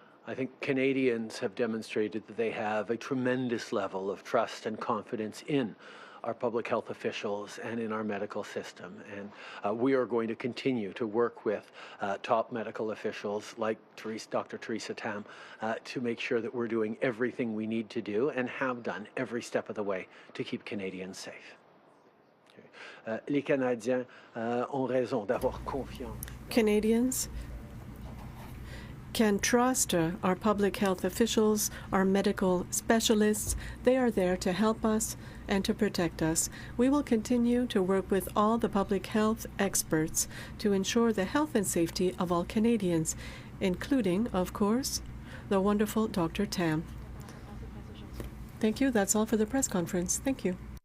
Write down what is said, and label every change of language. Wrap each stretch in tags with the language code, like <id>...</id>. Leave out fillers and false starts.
<en>I think Canadians have demonstrated that they have a tremendous level of trust and confidence in our public health officials and in our medical system. And we are going to continue to work with top medical officials like Dr. Theresa Tam to make sure that we're doing everything we need to do and have done every step of the way to keep Canadians safe.</en> <fr>Les Canadiens ont raison d'avoir confiance.</fr> <en>Canadians can trust our public health officials, our medical specialists. They are there to help us and to protect us. We will continue to work with all the public health experts to ensure the health and safety of all Canadians, including, of course, the wonderful Dr. Tam. Thank you. That's all for the press conference. Thank you.</en>